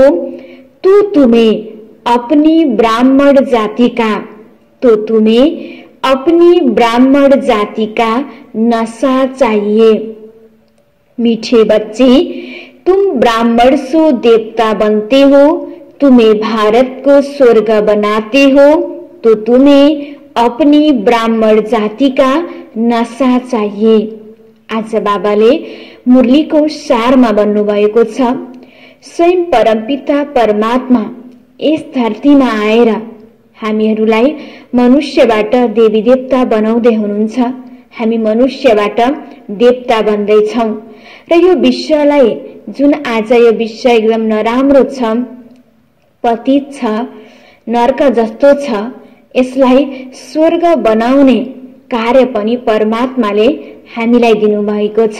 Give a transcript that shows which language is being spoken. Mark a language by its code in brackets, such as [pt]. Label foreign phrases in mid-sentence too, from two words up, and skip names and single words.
[hi] तो तुम्हें अपनी ब्राह्मण जाति का नशा चाहिए। मीठे बच्चे तुम ब्राह्मण सो देवता बनते हो। तुम्हें भारत को स्वर्ग बनाते हो। तो तुम्हें अपनी ब्राह्मण जाति का नशा चाहिए। [ne] आज बाबाले मुरलीको सारमा भन्नुभएको छ, स्वयं परमपिता परमात्मा यस धरतीमा आएर हामीहरूलाई मनुष्यबाट देवी देवता बनाउँदै हुनुहुन्छ। हामी मनुष्यबाट देवता बन्दैछौँ र यो विश्वलाई, जुन आज यो विश्व एकदम नराम्रो छ, पतित छ, नर्क जस्तो छ, यसलाई स्वर्ग बनाउने कार्य पनि परमात्माले हामीलाई दिनुभएको छ।